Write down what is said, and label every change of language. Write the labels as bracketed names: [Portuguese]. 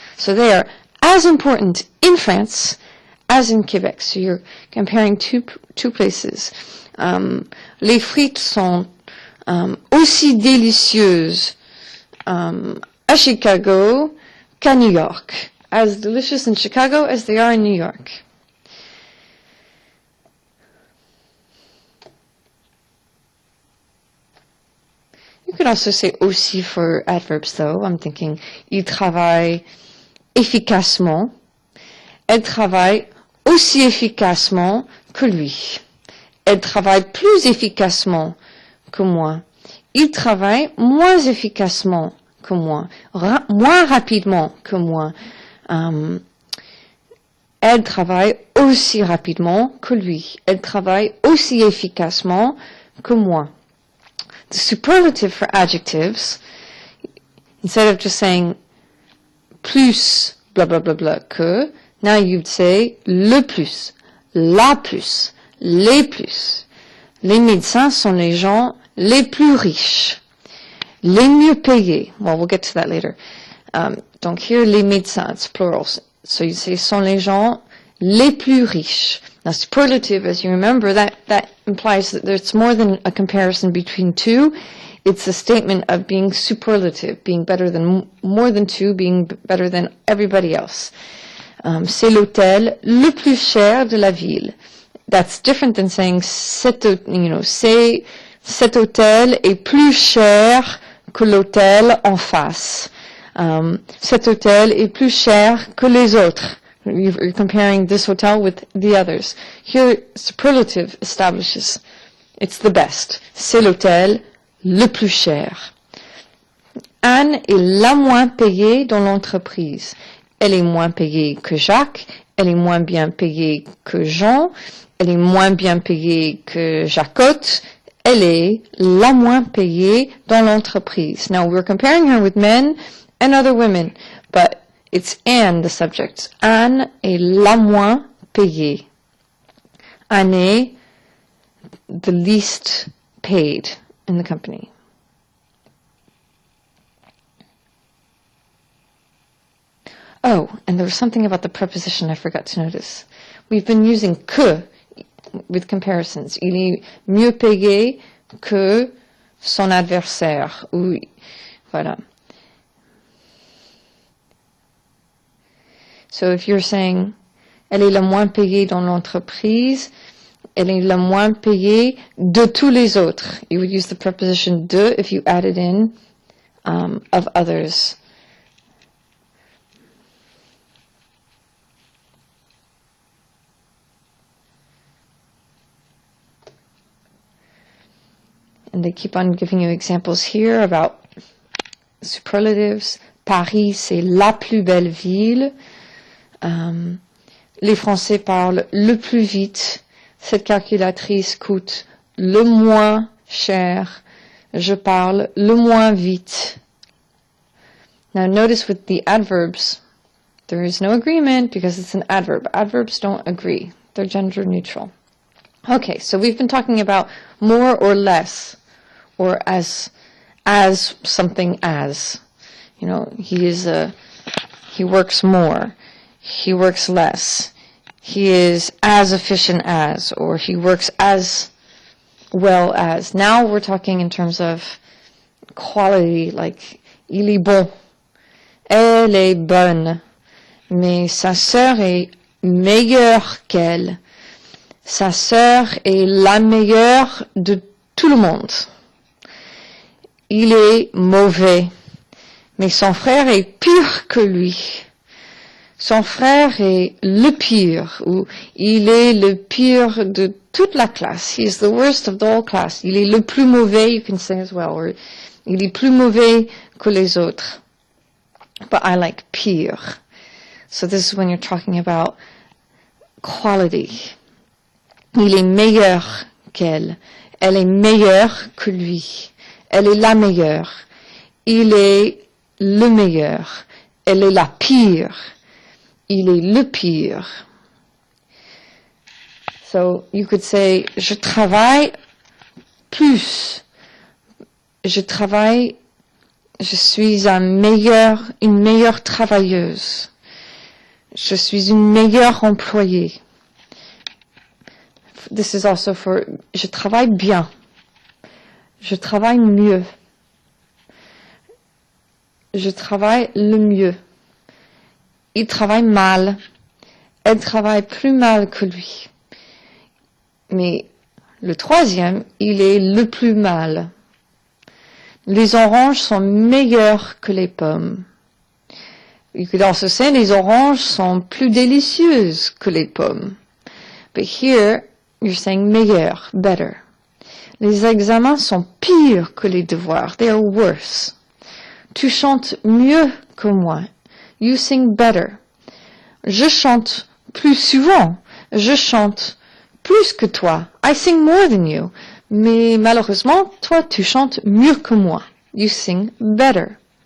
[English] So they are as important in France as in Quebec. So you're comparing two places. [French] Les frites sont aussi délicieuses à Chicago qu'à New York. [English] As delicious in Chicago as they are in New York. You could also say aussi for adverbs though. I'm thinking, [French] il travaille efficacement. Elle travaille aussi efficacement que lui. Elle travaille plus efficacement que moi. Il travaille moins efficacement que moi. Moins rapidement que moi. Elle travaille aussi rapidement que lui. Elle travaille aussi efficacement que moi. [English] The superlative for adjectives, instead of just saying plus, blah, blah, blah, blah, que, now you'd say [French] le plus, la plus, les plus. Les médecins sont les gens les plus riches, les mieux payés. [English] Well, we'll get to that later. Donc here, [French] les médecins, [English] it's plural. So you say [French] sont les gens les plus riches. [English] Now, superlative, as you remember, that implies that there's more than a comparison between two. It's a statement of being superlative, being better than, more than two, being better than everybody else. [French] C'est l'hôtel le plus cher de la ville. [English] That's different than saying [French] cet hôtel est plus cher que l'hôtel en face. Cet hôtel est plus cher que les autres. [English] You're comparing this hotel with the others. Here, superlative establishes it's the best. [French] C'est l'hôtel le plus cher. Anne est la moins payée dans l'entreprise. Elle est moins payée que Jacques. Elle est moins bien payée que Jean. Elle est moins bien payée que Jacotte. Elle est la moins payée dans l'entreprise. [English] Now, we're comparing her with men and other women, but it's Anne, the subject. [French] Anne est la moins payée. Anne est [English] the least paid in the company. Oh, and there was something about the preposition I forgot to notice. We've been using que with comparisons. [French] Il est mieux payé que son adversaire. Ou, voilà. [English] So if you're saying, [French] elle est la moins payée dans l'entreprise, elle est la moins payée de tous les autres. [English] You would use the preposition de if you added in of others. And they keep on giving you examples here about superlatives. [French] Paris, c'est la plus belle ville. Les Français parlent le plus vite. Cette calculatrice coûte le moins cher. Je parle le moins vite. [English] Now notice with the adverbs, there is no agreement because it's an adverb. Adverbs don't agree. They're gender neutral. Okay, so we've been talking about more or less, or as something as. You know, he works more, he works less, he is as efficient as, or he works as well as. Now we're talking in terms of quality, like, [French] il est bon, elle est bonne, mais sa sœur est meilleure qu'elle. Sa sœur est la meilleure de tout le monde. Il est mauvais, mais son frère est pire que lui. Son frère est le pire, ou il est le pire de toute la classe. [English] He is the worst of the whole class. [French] Il est le plus mauvais, [English] you can say as well, or [French] il est plus mauvais que les autres. [English] But I like pire. So this is when you're talking about quality. [French] Il est meilleur qu'elle. Elle est meilleure que lui. Elle est la meilleure. Il est le meilleur. Elle est la pire. Il est le pire. [English] So you could say, [French] je travaille plus. Je suis une meilleure travailleuse. Je suis une meilleure employée. [English] This is also for, [French] je travaille bien. Je travaille mieux. Je travaille le mieux. Il travaille mal. Elle travaille plus mal que lui. Mais le troisième, il est le plus mal. Les oranges sont meilleures que les pommes. [English] You could also say [French] les oranges sont plus délicieuses que les pommes. [English] But here, you're saying meilleur, better. [French] Les examens sont pires que les devoirs. [English] They are worse. [French] Tu chantes mieux que moi. [English] You sing better. [French] Je chante plus souvent. Je chante plus que toi. [English] I sing more than you. [French] Mais malheureusement, toi, tu chantes mieux que moi. [English] You sing better.